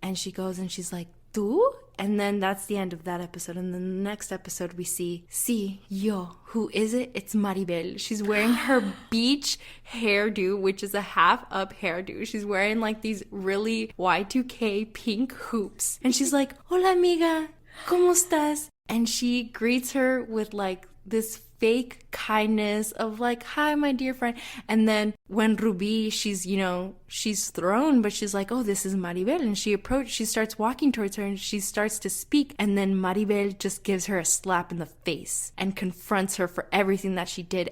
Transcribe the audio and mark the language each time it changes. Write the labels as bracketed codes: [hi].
[en] And she goes and she's like, [es] ¿Tú? [en] And then that's the end of that episode. And then the next episode we see, [es] sí, yo. [en] Who is it? It's Maribel. She's wearing her beach hairdo, which is a half-up hairdo. She's wearing like these really Y2K pink hoops. And she's like, [es] hola amiga, ¿cómo estás? [en] And she greets her with like this fake kindness of like, hi, my dear friend. And then when Ruby, she's thrown, but she's like, oh, this is Maribel. And she starts walking towards her and she starts to speak. And then Maribel just gives her a slap in the face and confronts her for everything that she did.